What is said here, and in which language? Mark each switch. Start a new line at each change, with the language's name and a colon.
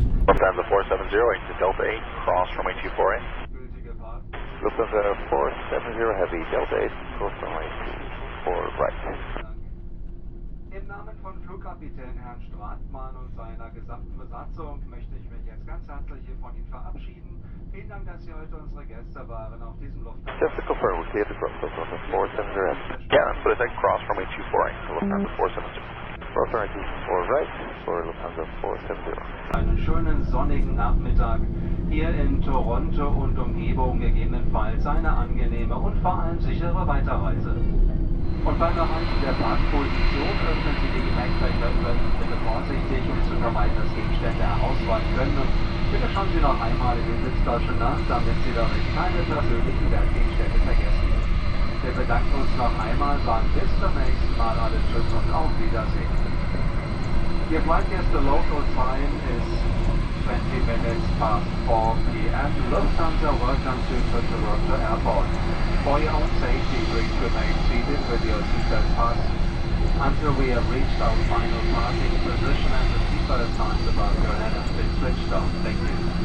English: Lufthansa 470, to Delta 8, cross runway 24 in. Lufthansa 470 Heavy, Delta 8, cross runway 24 right.
German: Im Namen von Flugkapitän Herrn Stratmann und seiner gesamten Besatzung möchte ich mich jetzt ganz herzlich hier von Ihnen verabschieden. Vielen Dank, dass Sie heute unsere Gäste waren auf diesem Lufthansa.
English: Just to confirm, we cleared the cross, Lufthansa 470 Heavy. Yeah, that's what I said, cross runway 24 in, Lufthansa 470. Cross runway 24 right for Lufthansa 470.
German: Einen schönen sonnigen Nachmittag hier in Toronto und Umgebung, gegebenenfalls eine angenehme und vor allem sichere Weiterreise. Und beim Erreichen der Parkposition öffnen Sie die Gepäckträger bitte vorsichtig, um zu vermeiden, dass Gegenstände herausfallen können. Und bitte schauen Sie noch einmal in den Sitztaschen nach, damit Sie darin keine persönlichen Wertgegenstände vergessen. Wir bedanken uns noch einmal, sagen bis zum nächsten Mal alle Tschüss und auf Wiedersehen.
English: Your flight gets the local time is 20 minutes past 4 p.m. Lufthansa, welcome to Toronto Airport. For your own safety, please remain seated with your seatbelt fastened until we have reached our final parking position and the seatbelt signs above your head have been switched on. Thank you.